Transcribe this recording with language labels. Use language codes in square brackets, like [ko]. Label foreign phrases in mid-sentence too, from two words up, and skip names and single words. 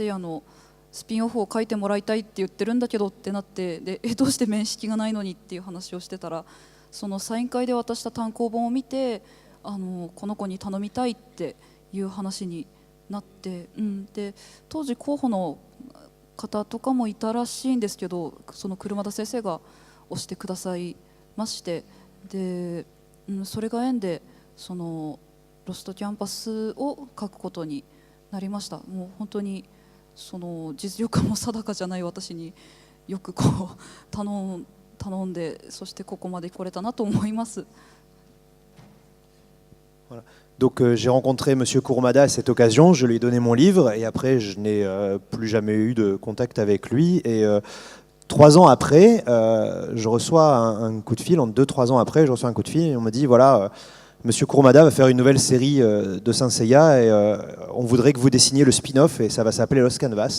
[ja] 夜のスピンオフを書いてもらいたいって言ってるんだけどってなって、でどうして面識がないのにっていう話をしてたら、そのサイン会で渡した単行本を見てこの子に頼みたいっていう話になって、で当時候補の方とかもいたらしいんですけど、その車田先生が推してくださいまして、で、それが縁でそのロストキャンパスを書くことになりました。もう本当にその実力も定かじゃない私によくこう頼んで、そしてここまで来れたなと思います。 [fr] Donc j'ai rencontré Monsieur Kurumada à cette occasion, je lui ai donné mon livre et après je n'ai plus jamais eu de contact avec lui. Et 3 ans après, je reçois un coup de fil, en 2-3 ans après, je reçois un coup de fil et on me dit voilà, Monsieur Kurumada va faire une nouvelle série de Saint Seiya et on voudrait que vous dessiniez le spin-off et ça va s'appeler Lost Canvas.